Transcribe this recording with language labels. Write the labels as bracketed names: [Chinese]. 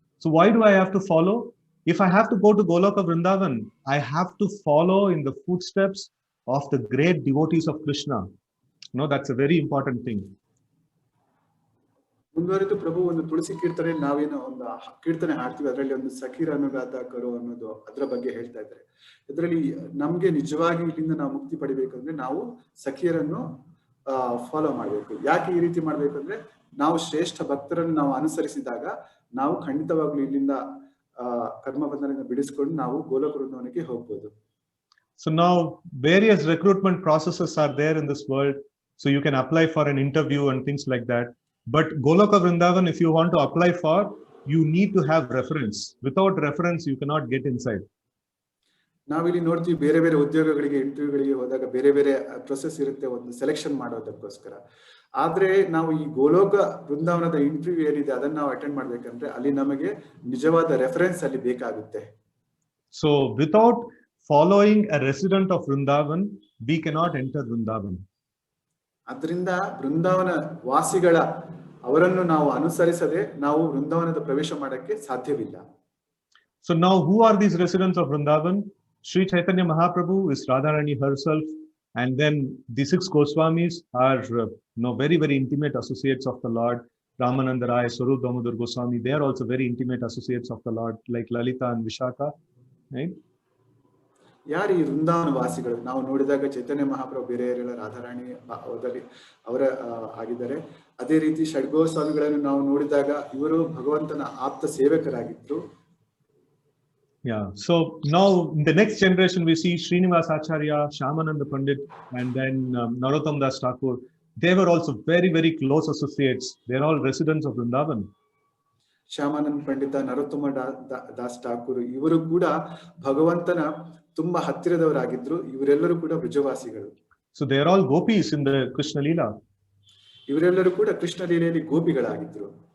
[English] So why do I have to follow? If I have to go to Goloka Vrindavan, I have to follow in the footsteps of the great devotees of Krishna. No, that's a very important thing. [Kannada] ಮುಂದುವರೆದು ಪ್ರಭು ಒಂದು ತುಳಸಿ ಕೀರ್ತನೆ ನಾವೇನೋ ಒಂದು ಕೀರ್ತನೆ ಹಾಡ್ತೀವಿ, ಅದರಲ್ಲಿ ಒಂದು ಸಖೀರ ಅನುಗಾತ ಕರೋ ಅನ್ನೋದು ಅದರ ಬಗ್ಗೆ ಹೇಳ್ತಾ ಇದ್ದಾರೆ. ಇದರಲ್ಲಿ ನಮ್ಗೆ ನಿಜವಾಗಿ ಇಲ್ಲಿಂದ ನಾವು ಮುಕ್ತಿ ಪಡಿಬೇಕಂದ್ರೆ ನಾವು ಸಖಿಯರನ್ನು ಫಾಲೋ ಮಾಡ್ಬೇಕು. ಯಾಕೆ ಈ ರೀತಿ ಮಾಡ್ಬೇಕಂದ್ರೆ ನಾವು ಶ್ರೇಷ್ಠ ಭಕ್ತರನ್ನು ನಾವು ಅನುಸರಿಸಿದಾಗ ನಾವು ಖಂಡಿತವಾಗ್ಲೂ ಇಲ್ಲಿಂದ ಕರ್ಮ ಬಂಧನದಿಂದ ಬಿಡಿಸ್ಕೊಂಡು ನಾವು ಗೋಲೋಕ ವೃಂದಾವನಕ್ಕೆ ಹೋಗ್ಬೋದು. [English] So now various recruitment processes are there in this world. So you can apply for an interview and things like that. But Goloka Vrindavan, if you want to apply for, you need to have reference. Without reference, you cannot get inside. [Kannada] ನಾವಿಲ್ಲಿ ನೋಡ್ತೀವಿ ಬೇರೆ ಬೇರೆ ಉದ್ಯೋಗಗಳಿಗೆ ಇಂಟರ್ವ್ಯೂಗಳಿಗೆ ಹೋದಾಗ ಬೇರೆ ಬೇರೆ process ಇರುತ್ತೆ ಒಂದು selection ಮಾಡೋದಕ್ಕೋಸ್ಕರ. ಆದ್ರೆ ನಾವು ಈ ಗೋಲೋಕ ವೃಂದಾವನದ ಇಂಟರ್ವ್ಯೂ ಏನಿದೆ ಅದನ್ನ ನಾವು ಅಟೆಂಡ್ ಮಾಡ್ಬೇಕಂದ್ರೆ ಅಲ್ಲಿ ನಮಗೆ ನಿಜವಾದ ರೆಫರೆನ್ಸ್ ಅಲ್ಲಿ ಬೇಕಾಗುತ್ತೆ. [English] So without following a resident of Vrindavan, we cannot enter Vrindavan. [Kannada] ಅದರಿಂದ ವೃಂದಾವನ ವಾಸಿಗಳ ಅವರನ್ನು ನಾವು ಅನುಸರಿಸದೆ ನಾವು ವೃಂದಾವನದ ಪ್ರವೇಶ ಮಾಡಕ್ಕೆ ಸಾಧ್ಯವಿಲ್ಲ. [English] So now who are these residents of Vrindavan? Sri Chaitanya Mahaprabhu is Radharani herself, and then the 6 Goswamis are very, very intimate associates of the Lord. Ramananda Rai, Swarup Damodar Goswami, they are also very intimate associates of the Lord, like Lalita and Vishaka, right? [Kannada] ಯಾರು ಈ ವೃಂದಾವನ ವಾಸಿಗಳು? ನಾವು ನೋಡಿದಾಗ ಚೈತನ್ಯ ಮಹಾಪ್ರಭು ಬೇರೆ ಯಾರೆಲ್ಲ ರಾಧಾರಾಣಿ ಅವರ ಆಗಿದ್ದಾರೆ. ಅದೇ ರೀತಿ ಷಡ್ಗೋಸ್ವಾಮಿಗಳನ್ನು ನಾವು ನೋಡಿದಾಗ ಇವರು ಭಗವಂತನ ಆಪ್ತ ಸೇವಕರಾಗಿದ್ರು. [English] Yeah, so now in the next generation we see Srinivas Acharya, Shyamananda Pandit, and then Narottam Das Thakur. They were also very, very close associates. They are all residents of Vrindavan. [Kannada] Shyamananda ಪಂಡಿತ, ನರೋತ್ತಮ ದಾಸ್ ಠಾಕೂರ್ ಇವರು ಕೂಡ ಭಗವಂತನ ತುಂಬಾ ಹತ್ತಿರದವರಾಗಿದ್ರು. ಇವರೆಲ್ಲರೂ ಕೂಡ ಬ್ರಜವಾಸಿಗಳು. [English] So they are all gopis in the Krishna Leela. [Kannada] ಇವರೆಲ್ಲರೂ ಕೂಡ ಕೃಷ್ಣ ಲೀಲೆಯಲ್ಲಿ ಗೋಪಿಗಳಾಗಿದ್ರು.